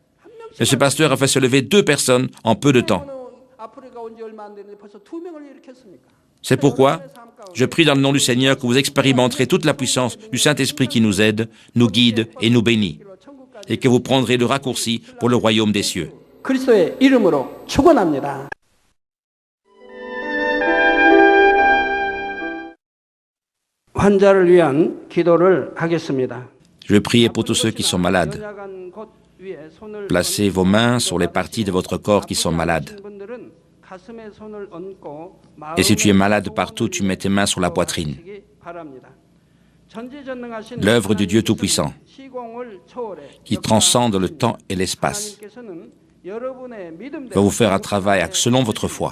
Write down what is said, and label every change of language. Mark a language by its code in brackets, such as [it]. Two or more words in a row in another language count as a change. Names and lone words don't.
[fr] Mais ce pasteur a fait se lever 2 personnes en peu de temps. C'est pourquoi je prie dans le nom du Seigneur que vous expérimenterez toute la puissance du Saint-Esprit qui nous aide, nous guide et nous bénit, et que vous prendrez le raccourci pour le royaume des cieux. [ko] 그리스도의 이름으로 축원합니다. 환자를 위한 기도를 하겠습니다. [fr] Je vais prier pour tous ceux qui sont malades. Placez vos mains sur les parties de votre corps qui sont malades. Et si tu es malade partout, tu mets tes mains sur la poitrine. L'œuvre du Dieu Tout-Puissant, qui transcende le temps et l'espace, va vous faire un travail selon votre foi.